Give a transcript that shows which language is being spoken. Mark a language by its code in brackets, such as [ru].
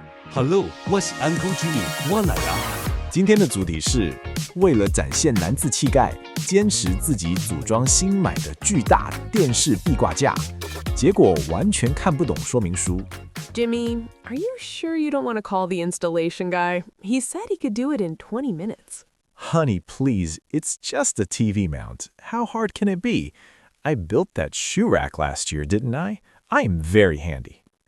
[zh] Hello， 我是 Uncle Jimmy， 我来啦。今天的主题是为了展现男子气概，坚持自己组装新买的巨大电视壁挂架，结果完全看不懂说明书。 [en] Jimmy, are you sure you don't want to call the installation guy? He said he could do it in 20 minutes. Honey, please, it's just a TV mount. How hard can it be? I built that shoe rack last year, didn't I? I am very handy.